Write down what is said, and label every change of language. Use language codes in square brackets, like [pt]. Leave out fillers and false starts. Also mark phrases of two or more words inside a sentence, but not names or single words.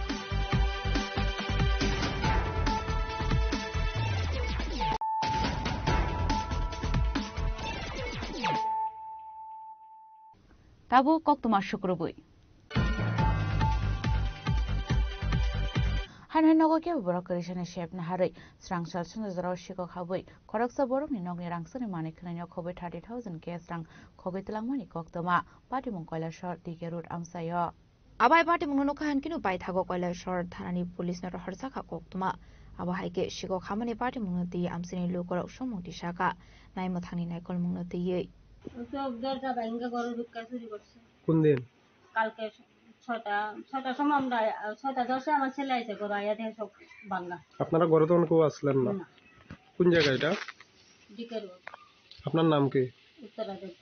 [trp] Tabu Koktuma Shukrubui Hanhai nogo ke borok karisane shep na harai srang sal sun zaro shiko khabui koraksa borok ni nogni rangsani mani khnani khobai 30,000 ke srang khogai tilangmani koktoma pati mong Kailasor dike road amsayo abai pati mong no khan kinu pai thago Kailasor thanani police na harsa kha koktoma aba haike shiko khamani pati mong ti amsini lokorok somong ti saka naimo thangni naikol mong ti ye [bn] দরজা ভাঙা ঘরে ঢুকা চুরি করছে কোন দিন কালকে 6টার সময় আমরা 6:10 আমার ছেলে আইছে ঘরে আইয়া দেখে সব ভাঙা আপনারা ঘরে তখন কেউ আসলেন না কোন জায়গা এটা দিকের আপনার নাম কি উত্তরা দেবতা